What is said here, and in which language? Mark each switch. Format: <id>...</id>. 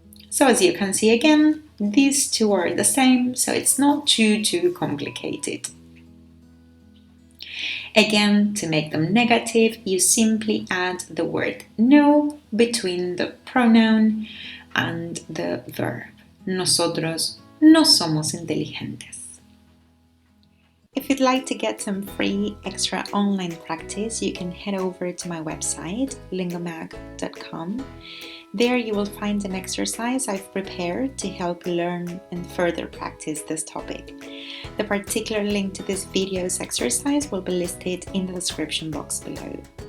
<en>So as you can see again, these two are the same, so it's not too complicated. Again, to make them negative, you simply add the word no between the pronoun and the verb.</en> <es>Nosotros no somos inteligentes.</es> <en>If you'd like to get some free extra online practice, you can head over to my website, lingomag.com. There you will find an exercise I've prepared to help learn and further practice this topic. The particular link to this video's exercise will be listed in the description box below.</en>